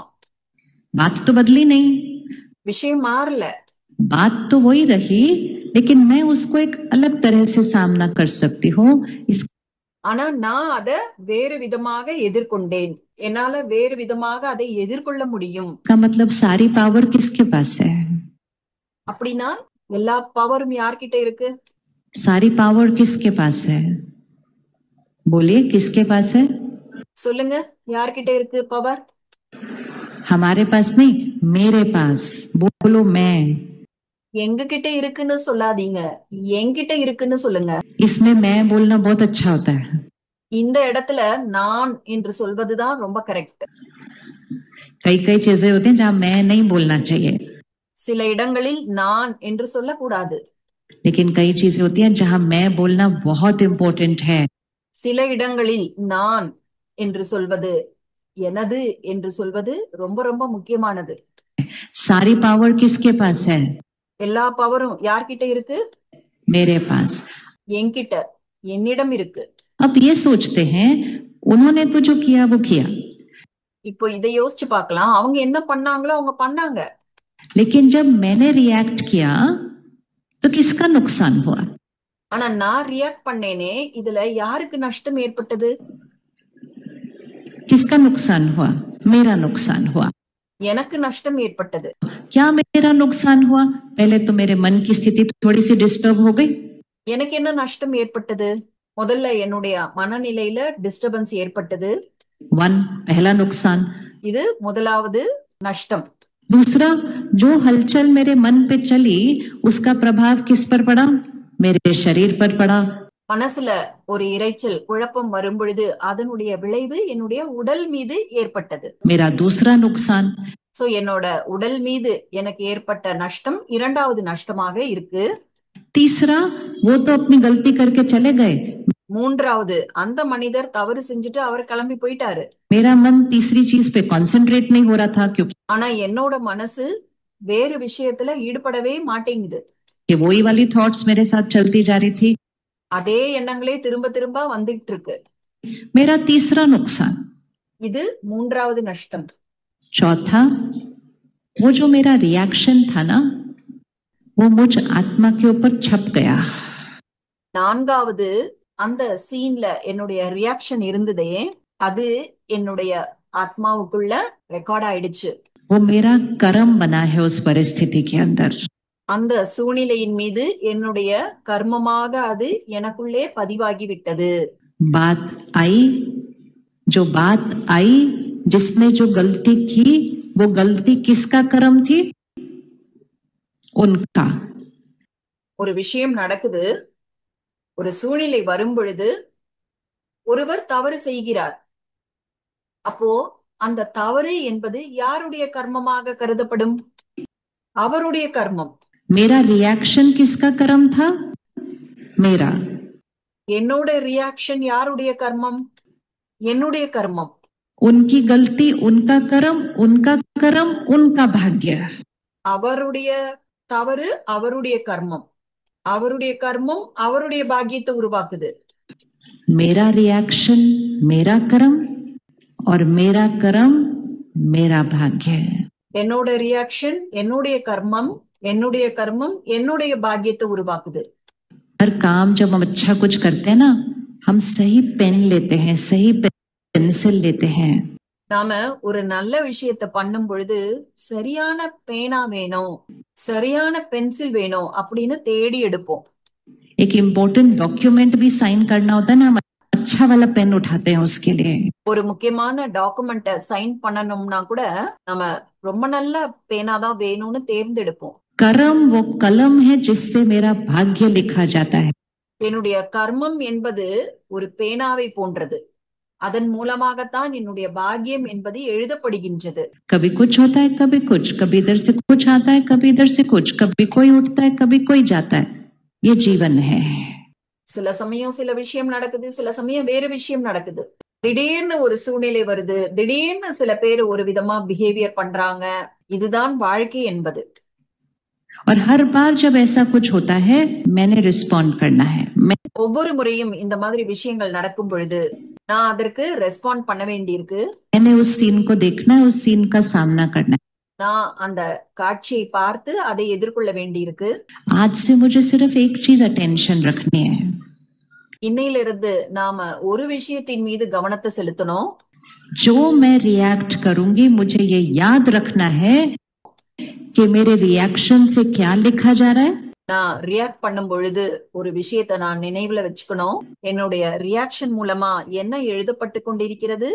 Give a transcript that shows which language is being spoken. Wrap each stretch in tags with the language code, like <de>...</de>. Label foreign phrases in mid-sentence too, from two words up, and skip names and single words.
<hi>बात तो बदली नहीं,</hi> <ta>விஷயம் மாறல,</ta> <hi>बात तो वही रही, लेकिन मैं उसको एक अलग तरह से सामना कर सकती हूँ। इस</hi> <ta>ஆனா நான் அதை வேறு விதமாக எதிர்கொண்டேன், என்னால வேறு விதமாக அதை எதிர்கொள்ள முடியும்.</ta> <hi>इसका मतलब सारी पावर किसके पास है?</hi> <ta>அப்படின்னா எல்லா பவரும் யார்கிட்ட இருக்கு?</ta> <hi>सारी पावर किसके पास है? बोलिए, किसके पास है?</hi> <ta>சொல்லுங்க, யார்கிட்ட இருக்கு பவர்?</ta> <hi>हमारे पास नहीं, मेरे पास। बोलो मैं।</hi> <ta>எங்க கிட்ட இருக்குன்னு சொல்லாதீங்க, என்கிட்ட இருக்குன்னு சொல்லுங்க.</ta> <hi>इसमें मैं बोलना बहुत अच्छा होता है।</hi> <ta>இந்த இடத்துல நான் என்று சொல்வதுதான் ரொம்ப கரெக்ட்.</ta> <hi>कई कई चीजें होती हैं जहाँ मैं नहीं बोलना चाहिए,</hi> <ta>சில இடங்களில் நான் என்று சொல்லக்கூடாது,</ta> <hi>लेकिन कई चीजें होती हैं जहाँ मैं बोलना बहुत इम्पोर्टेंट है।</hi> <ta>சில இடங்களில் நான் என்று சொல்வது, எனது என்று சொல்வது ரொம்ப ரொம்ப முக்கியமானது.</ta> <hi>सारी पावर किसके पास है?</hi> <ta>எல்லா பவரும் யார்கிட்ட இருக்கு?</ta> <hi>मेरे पास।</hi> <ta>என்கிட்ட, என்னிடம் இருக்கு.</ta> <hi>अब ये सोचते हैं उन्होंने तो जो किया वो किया,</hi> <ta>இப்போ இதை யோசிச்சு பார்க்கலாம், அவங்க என்ன பண்ணாங்களோ அவங்க பண்ணாங்க,</ta> <hi>लेकिन जब मैंने रिएक्ट किया तो किसका नुकसान हुआ?</hi> <ta>ஆனா நான் ரியாக்ட் பண்ணேனே, இதுல யாருக்கு நஷ்டம் ஏற்பட்டது?</ta> <hi>किसका नुकसान हुआ? मेरा नुकसान हुआ।</hi> <ta>எனக்கு நஷ்டம் ஏற்பட்டது.</ta> <hi>क्या मेरा नुकसान हुआ? पहले तो मेरे मन की स्थिति थोड़ी सी डिस्टर्ब हो गई।</hi> <ta>எனக்கு என்ன நஷ்டம் ஏற்பட்டது? முதல்ல என்னுடைய மனநிலையில டிஸ்டர்பன்ஸ் ஏற்பட்டது.</ta> <hi>वन, पहला नुकसान।</hi> <ta>இது முதலாவது நஷ்டம்.</ta> <hi>दूसरा, जो हलचल मेरे मन पे चली उसका प्रभाव किस पर पड़ा? मेरे शरीर पर पड़ा।</hi> <ta>மனசுல ஒரு இரைச்சல், குழப்பம் வரும் பொழுது அதனுடைய விளைவு என்னுடைய உடல் மீது ஏற்பட்டது.</ta> <hi>मेरा दूसरा नुकसान।</hi> <ta>சோ என்னோட உடல் மீது எனக்கு ஏற்பட்ட நஷ்டம் இரண்டாவது நஷ்டமாக இருக்கு.</ta> <hi>तीसरा, वो तो अपनी गलती करके चले गए,</hi> <ta>மூன்றாவது, அந்த மனிதர் தவறு செஞ்சுட்டு அவர் கிளம்பி போயிட்டாரு,</ta> <hi>मेरा मन तीसरी चीज पे कंसंट्रेट नहीं हो रहा था क्योंकि</hi> <ta>ஆனா என்னோட மனசு வேறு விஷயத்துல ஈடுபடவே மாட்டேங்குது.</ta> <hi>वही वाली थॉट्स मेरे साथ चलती जा रही थी।</hi> <ta>அதே எண்ணங்களே திரும்ப திரும்ப வந்துட்டு இருக்கு.</ta> <hi>मेरा तीसरा नुकसान।</hi> <ta>இது மூன்றாவது நஷ்டம்.</ta> <hi>चौथा, वो जो मेरा रिएक्शन था ना, वो मुझ आत्मा के ऊपर छप गया।</hi> <ta>நான்காவது, அந்த சீன்ல என்னுடைய ரியாக்ஷன் இருந்ததே, அது என்னுடைய ஆத்மாவுக்குள்ள ரெக்கார்ட் ஆயிடுச்சு.</ta> <hi>वो मेरा कर्म बना है उस परिस्थिति के अंदर।</hi> <ta>அந்த சூழ்நிலையின் மீது என்னுடைய கர்மமாக அது எனக்குள்ளே பதிவாகி விட்டது.</ta> <hi>बात आई, जो बात आई, जिसने जो गलती की, वो गलती किसका कर्म थी? उनका।</hi> <ta>ஒரு விஷயம் நடக்குது, ஒரு சூழ்நிலை வரும் பொழுது ஒருவர் தவறு செய்கிறார். அப்போ அந்த தவறு என்பது யாருடைய கர்மமாக கருதப்படும்? அவருடைய கர்மம்.</ta> <hi>मेरा रिएक्शन किसका कर्म था? मेरा।</hi> <ta>என்னோட ரியாக்ஷன் யாருடைய கர்மம்? என்னுடைய கர்மம்.</ta> <hi>उनकी गलती उनका कर्म, उनका कर्म उनका भाग्य।</hi> <ta>அவருடைய தவறு அவருடைய கர்மம், அவருடைய கர்மம் அவருடைய பாக்கியத்தை உருவாக்குது.</ta> <hi>मेरा रिएक्शन मेरा कर्म और मेरा कर्म मेरा भाग्य है।</hi> <ta>என்னோட ரியாக்ஷன் என்னுடைய கர்மம், என்னுடைய கர்மம் என்னுடைய பாக்கியத்தை உருவாக்குது.</ta> <hi>हर काम जब हम अच्छा कुछ करते हैं ना, हम सही पेन लेते हैं, सही पेंसिल लेते हैं।</hi> <ta>நாம ஒரு நல்ல விஷயத்தை பண்ணும் பொழுது சரியான பேனா வேணும், சரியான பென்சில் வேணும் அப்படின்னு தேடி எடுப்போம்.</ta> <hi>एक</hi> <en>important document</en> <hi>भी साइन करना होता है ना, हम अच्छा वाला पेन उठाते हैं उसके लिए।</hi> <ta>ஒரு முக்கியமான டாக்குமெண்ட்டை சைன் பண்ணணும்னா கூட நம்ம ரொம்ப நல்ல பேனா தான் வேணும்னு தேர்ந்தெடுப்போம்.</ta> <hi>कर्म वो कलम है जिससे मेरा भाग्य लिखा जाता है।</hi> <ta>என்னுடைய கர்மம் என்பது ஒரு பேனாவை போன்றது. அதன் மூலமாகத்தான் என்னுடைய பாக்கியம் என்பது எழுதப்படுகின்றது.</ta> <hi>कभी कुछ होता है, कभी इधर से कुछ आता है, कभी इधर से कुछ, कभी कोई उठता है, कभी कोई जाता है. ये जीवन है.</hi> <ta>சில சமயம் சில விஷயம் நடக்குது, சில சமயம் வேறு விஷயம் நடக்குது. திடீர்னு ஒரு சூழ்நிலை வருது, திடீர்னு சில பேர் ஒரு விதமா பிஹேவியர் பண்றாங்க. இதுதான் வாழ்க்கை என்பது.</ta> <hi>और हर बार जब ऐसा कुछ होता है, मैंने रिस्पॉन्ड करना है.</hi> <ta>ஒவ்வொரு முறையும் இந்த மாதிரி விஷயங்கள் நடக்கும் பொழுது நான் அதற்கு ரெஸ்பாண்ட் பண்ண வேண்டியிருக்கு.</ta> <hi>मैंने उस सीन को देखना है, उस सीन का सामना करना है.</hi> <ta>நான் அந்த காட்சியை பார்த்து அதை எதிர்கொள்ள வேண்டியிருக்கு.</ta> <hi>आज से मुझे सिर्फ एक चीज अटेंशन रखनी है.</hi> <ta>இன்னையிலிருந்து நாம ஒரு விஷயத்தின் மீது கவனத்தை செலுத்தணும்.</ta> <hi>जो मैं रिएक्ट करूंगी, मुझे ये याद रखना है कि मेरे रिएक्शन से क्या लिखा जा रहा है.</hi> <ta>நான் ரியாக்ட் பண்ணும் பொழுது ஒரு விஷயத்தை நான் நினைவுல வச்சுக்கணும். என்னுடைய ரியாக்ஷன் மூலமா என்ன எழுதப்பட்டு கொண்டிருக்கிறது?</ta>